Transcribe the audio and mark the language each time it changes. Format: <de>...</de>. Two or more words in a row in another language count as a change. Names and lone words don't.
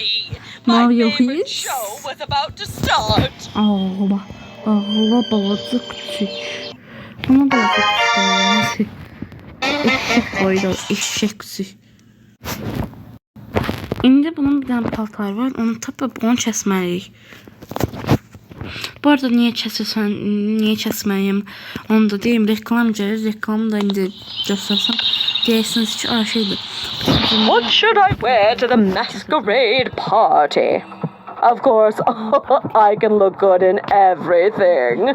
<en>Now My you're favorite here? show was about to start.</en> <az>Ağla. Ağla balaca küçük.</az> <tr>Ama balaca küçük olmaz. Eşek koydu. Eşek küçük.</tr> <az>İndi bunun bir tane paltar var. Onu tapıp onu kəsməliyik. Bu arada niye kəsirsən, niye kəsməyim? Onu da deyim. Reklam gəlir. Reklamı da indi göstərsəm. Deyirsiniz ki, şeydir.</az> <en>What should I wear to the masquerade party? Of course, I can look good in everything.</en>